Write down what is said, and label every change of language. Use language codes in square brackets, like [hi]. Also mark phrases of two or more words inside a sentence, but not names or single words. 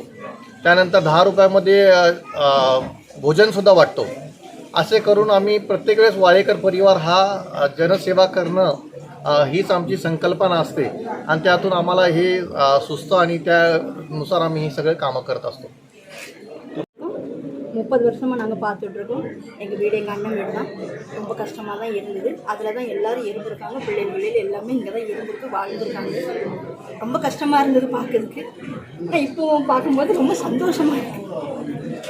[mr] त्यानंतर 10 रुपयामध्ये भोजनसुद्धा वाटतो. असे करून आम्ही प्रत्येक वेळेस वाळेकर परिवार हा जनसेवा करणं हीच आमची संकल्पना असते आणि त्यातून आम्हाला हे सुचतं आणि त्यानुसार आम्ही ही सगळे कामं करत असतो. [ta] 30 வருஷமாக நாங்கள் பார்த்துட்ருக்கோம். எங்கள் வீடு எங்கள் அண்ணன் வீடு தான். ரொம்ப கஷ்டமாக தான் இருந்தது. அதில் தான் எல்லோரும் இருந்திருக்காங்க. பிள்ளைகள் எல்லாமே இங்கே தான் இருந்திருக்கு வாழ்ந்துருக்காங்க. ரொம்ப கஷ்டமாக இருந்தது பார்க்குறதுக்கு. ஆனால் இப்போவும் பார்க்கும்போது ரொம்ப சந்தோஷமாக இருக்குது.